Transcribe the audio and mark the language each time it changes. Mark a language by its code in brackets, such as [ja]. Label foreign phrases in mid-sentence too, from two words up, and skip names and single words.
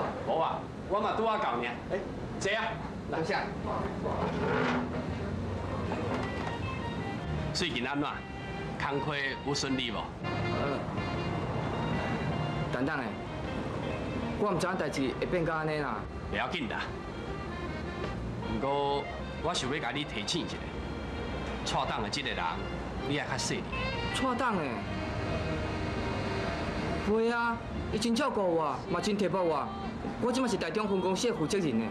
[nan] 无啊，我嘛拄啊到呢。哎，坐啊。多谢。最近安怎？工课有顺利无？等等诶，我唔知影代志会变到安尼啦。袂要紧啦。不过我想要甲你提醒一下，错档的这个人，你爱较细腻。错档诶。会啊，伊真照顾我，嘛真贴补我。我即马是台中分公司的负责人呢。